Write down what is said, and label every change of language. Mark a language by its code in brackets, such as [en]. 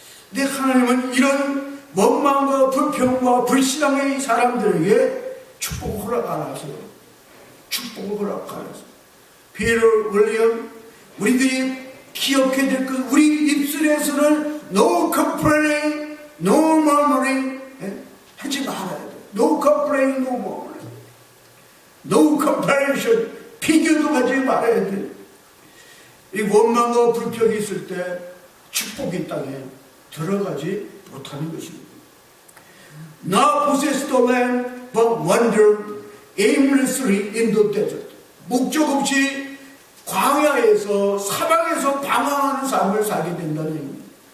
[ko] 근데 하나님은 이런 원망과 불평과 불신앙의 사람들에게 축복을 허락 안 하세요. 축복을 허락 안 하세요. 피터 윌리엄, 우리들이 기억해야 될 것, 우리 입술에서는 [en] no complaining, no murmuring [ko] 하지 말아야 돼. [en] No complaining, no murmuring, no comparison, [ko] 비교도 하지 말아야 돼. 이 원망과 불평이 있을 때 축복이 땅에 들어가지 못하는 것입니다. [en] Not possess the land, but wander aimlessly in the desert. [ko] 목적 없이 광야에서 사방에서 방황하는 삶을 살게 된다는 얘기입니다.